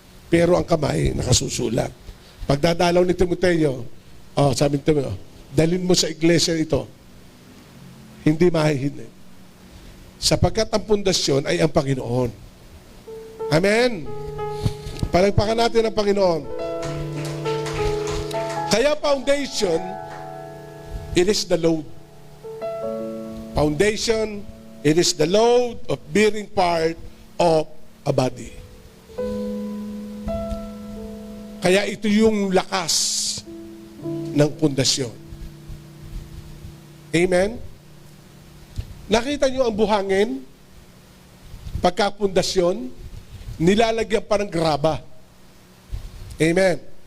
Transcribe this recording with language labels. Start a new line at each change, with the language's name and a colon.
Filipino: Pero ang kamay, nakasusulat. Pagdadalaw ni Timoteo, sabi ni Timoteo, dalhin mo sa iglesia ito. Hindi mahihinig. Sapagkat ang pundasyon ay ang Panginoon. Amen. Palagpakan natin ang Panginoon.
English: Kaya foundation, it is the load. Foundation, it is the load of bearing part of a body.
Filipino: Kaya ito yung lakas ng pundasyon. Amen? Nakita nyo ang buhangin? Pagkapundasyon, nilalagyan pa ng graba. Amen?